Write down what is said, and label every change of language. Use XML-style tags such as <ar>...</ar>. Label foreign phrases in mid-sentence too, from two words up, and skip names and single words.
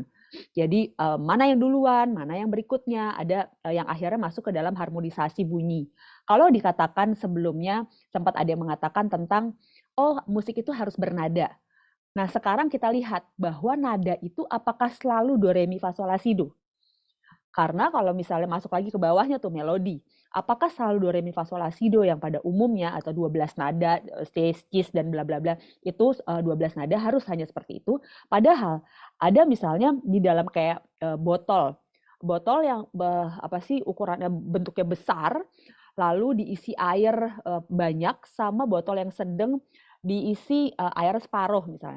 <id>Jadi mana yang duluan, mana yang berikutnya, ada yang akhirnya masuk ke dalam harmonisasi bunyi. Kalau dikatakan sebelumnya sempat ada yang mengatakan tentang musik itu harus bernada. Nah, sekarang kita lihat bahwa nada itu apakah selalu do, re, mi, fa, sol, la, si, do? Karena kalau misalnya masuk lagi ke bawahnya tuh melodi, apakah selalu do, re, mi, fa, sol, la, si, do yang pada umumnya atau 12 nada, cis, cis, dan bla bla bla, itu 12 nada harus hanya seperti itu. Padahal ada misalnya di dalam kayak botol yang apa sih ukurannya bentuknya besar, lalu diisi air banyak sama botol yang sedang diisi air separuh misalnya.</id>